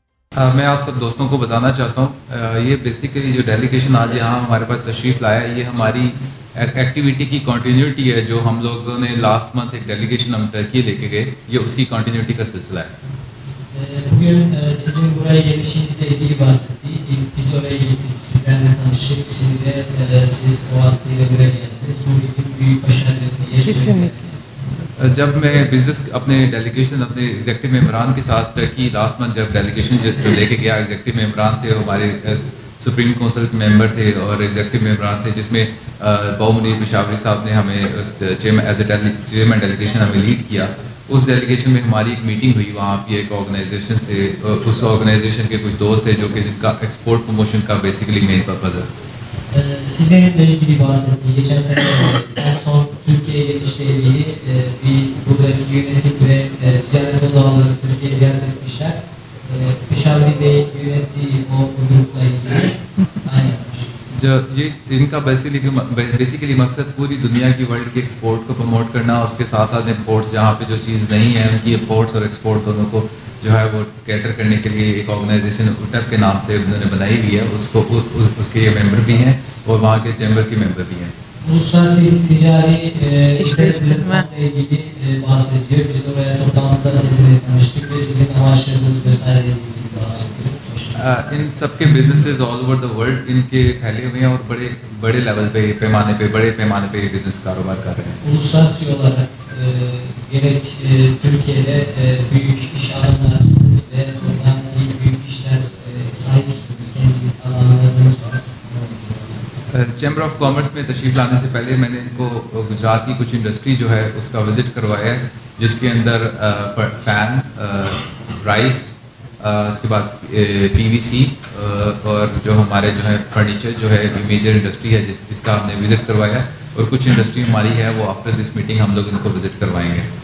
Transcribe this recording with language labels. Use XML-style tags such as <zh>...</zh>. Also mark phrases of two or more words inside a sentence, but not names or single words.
<ur>میں آپ سب دوستوں کو بتانا چاہتا ہوں یہ بیسکلی جو ڈیلیگیشن آج یہاں ہمارے پاس تشریف لایا ہے، یہ ہماری ایکٹیویٹی کی کنٹینیوٹی ہے. جو ہم لوگوں نے</ur> <en>last month</en> <ur>ایک ڈیلیگیشن ہم ترکی لے کے گئے، یہ اس کی کنٹینیوٹی کا سلسلہ ہے.</ur> <tr>Bugün sizin buraya gelişinizle ilgili bahsettiği, biz oraya gittik, sizlerle tanıştık, şimdi de siz o vasıtayla buraya geldiniz. Bu bizim büyük başarı. Kesinlikle.</tr> <ur>جب میں بزنس اپنے ڈیلیگیشن اپنے ایگزیکٹو ممبران کے ساتھ ترکی</ur> <en>last month</en> <ur>جب ڈیلیگیشن جو لے کے گیا، ایگزیکٹو ممبران تھے، ہمارے</ur> <en>supreme council</en> <ur>کے ممبر تھے اور ایگزیکٹو ممبران تھے، جس میں بہو منیر پشاوری صاحب نے ہمیں</ur> <en>chairman delegation</en> <ur>ہمیں لیڈ کیا. اس ڈیلیگیشن میں ہماری ایک میٹنگ ہوئی وہاں پہ ایک آرگنائزیشن سے، اس آرگنائزیشن کے کچھ دوست تھے جو کہ جن کا</ur> <en>export promotion</en> <ur>کا بیسکلی</ur> <en>main purpose</en> <ur>ہے.</ur> <tr>Sizin de ilgili bahsettiği, geçen sene en son Türkiye'ye gelişle ilgili bir buradaki yönetim ve ticaret odaları Türkiye'ye ziyaret etmişler. Pişavri Bey'in yönettiği o grupla ilgili aynen.</tr> <ur>جو یہ ان کا بیسکلی مقصد پوری دنیا کی ورلڈ کے ایکسپورٹ کو پروموٹ کرنا اور اس کے ساتھ ساتھ امپورٹس جہاں پہ جو چیز نہیں ہے ان کی امپورٹس اور ایکسپورٹ دونوں کو جو ہے وہ کیٹر کرنے کے لیے ایک آرگنائزیشن UTEP کے نام سے انہوں نے بنائی ہوئی ہے. اس کو اس کے یہ ممبر بھی ہیں اور وہاں کے چیمبر کے ممبر بھی ہیں.</ur> <tr>Uluslararası ticari işletmeyle ilgili bahsediyor. Biz oraya toplantıda sizinle tanıştık ve sizin amaçlarınız vesaire ilgili bahsediyor.</tr> <ur>ان سب کے بزنسز</ur> <en>all over the world</en> <ur>ان کے پھیلے ہوئے ہیں اور بڑے لیول پہ بڑے پیمانے پہ بزنس کاروبار کر رہے ہیں.</ur> <tr>Uluslararası olarak gerek Türkiye'de büyük iş adamlarsınız ve oradan büyük işler sahipsiniz. Kendi alanlarınız var.</tr> <en>chamber of commerce</en> <ur>میں تشریف لانے سے پہلے میں نے ان کو گجرات کی کچھ انڈسٹری جو ہے اس کا وزٹ کروایا ہے، جس کے اندر فین، رائس، اس کے بعد PVC اور جو ہمارے جو ہے فرنیچر جو ہے</ur> <en>major industry</en> <ur>ہے جس کا ہم نے وزٹ کروایا اور کچھ انڈسٹری ہماری ہے وہ</ur> <en>after this meeting</en> <ur>ہم لوگ ان کو وزٹ کروائیں گے.</ur>